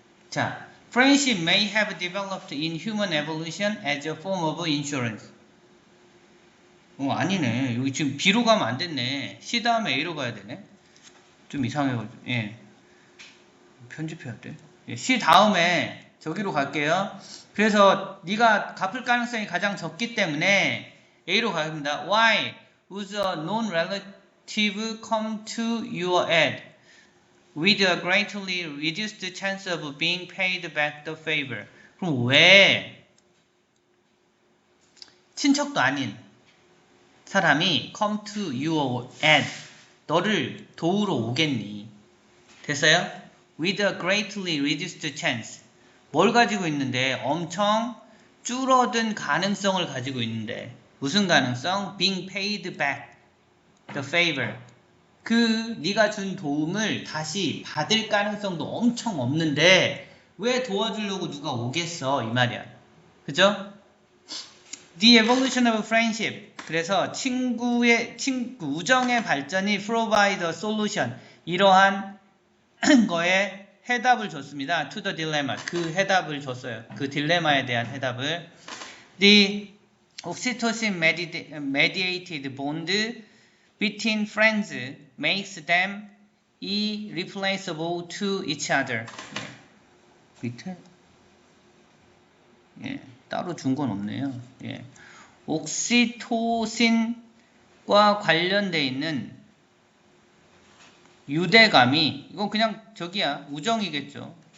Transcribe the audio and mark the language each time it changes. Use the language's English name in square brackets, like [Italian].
[English] 자, friendship may have developed in human evolution as a form of insurance. [Korean] 아니네. 여기 지금 B로 가면 안 됐네. C 다음에 A로 가야 되네. 좀 이상해가지고. 예, 편집해야 돼. 예, C 다음에 저기로 갈게요. 그래서 네가 갚을 가능성이 가장 적기 때문에 A로 가겠습니다. [English] Why would a known relative come to your aid with a greatly reduced chance of being paid back the favor? [Korean] 그럼 왜 친척도 아닌 사람이 [English] come to your aid, [Korean] 너를 도우러 오겠니? 됐어요? [English] with a greatly reduced chance, [Korean] 뭘 가지고 있는데? 엄청 줄어든 가능성을 가지고 있는데. 무슨 가능성? [English] being paid back the favor, [Korean] 그 네가 준 도움을 다시 받을 가능성도 엄청 없는데 왜 도와주려고 누가 오겠어, 이 말이야. 그죠? [English] The evolution of friendship, [Korean] 그래서 우정의 발전이 [English] provide a solution, [Korean] 이러한 거에 해답을 줬습니다. [English] to the dilemma, [Korean] 그 해답을 줬어요. 그 딜레마에 대한 해답을. [English] The oxytocin mediated bond between friends makes them irreplaceable to each other. [Korean] 밑에 예, 따로 준 건 없네요. 예, 옥시토신과 관련돼 있는 유대감이, 이건 그냥 저기야, 우정이겠죠.